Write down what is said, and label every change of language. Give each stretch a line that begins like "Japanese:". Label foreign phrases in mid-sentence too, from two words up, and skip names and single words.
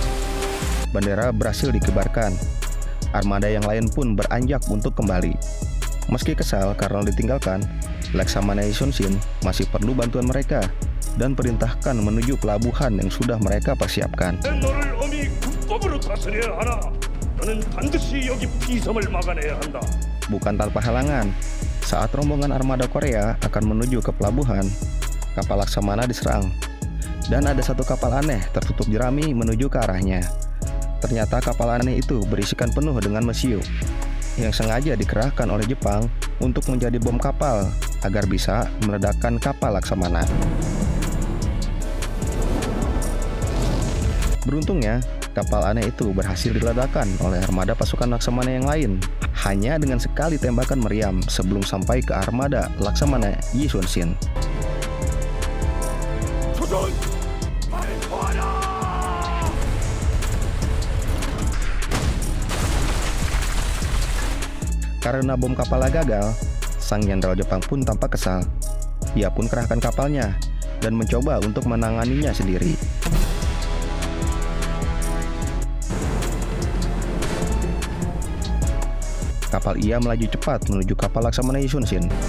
Indonesian: Bendera berhasil dikibarkan. Armada yang lain pun beranjak untuk kembali. Meski kesal karena ditinggalkan, Laksamana Yunshin masih perlu bantuan mereka dan perintahkan menuju pelabuhan yang sudah mereka persiapkan.
Korean: 너를 엄히 국법으로 다스려야 하나. 너는 반드시 여기 비섬을 막아내야 한다.
Indonesian: Bukan tanpa halangan, saat rombongan armada Korea akan menuju ke pelabuhan, kapal Laksamana diserang. Dan ada satu kapal aneh tertutup jerami menuju ke arahnya. Ternyata kapal aneh itu berisikan penuh dengan mesiu yang sengaja dikerahkan oleh Jepang untuk menjadi bom kapal agar bisa meledakkan kapal Laksamana. Beruntungnya, kapal aneh itu berhasil diledakkan oleh armada pasukan Laksamana yang lain hanya dengan sekali tembakan meriam sebelum sampai ke armada Laksamana Yunshin.
Korean: 조선 발포하라.
Indonesian: Karena bom kapalnya gagal, sang jenderal Jepang pun tampak kesal. Ia pun kerahkan kapalnya dan mencoba untuk menanganinya sendiri. Kapal ia melaju cepat menuju kapal Laksamana Yunshin.